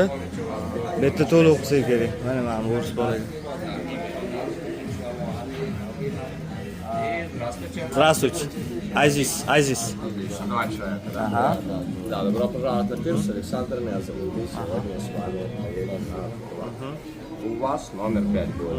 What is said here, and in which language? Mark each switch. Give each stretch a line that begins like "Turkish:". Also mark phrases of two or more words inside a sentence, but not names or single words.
Uzbek: Bu yerda to'liq o'qisa kerak. Mana bu o'rs bolaga.
Russian: Здравствуйте. Азиз. Два человека, да? Ага. Да, добро пожаловать на пирс. Александр меня зовут. И сегодня с вами поедем на Курган. У вас номер 5 будет.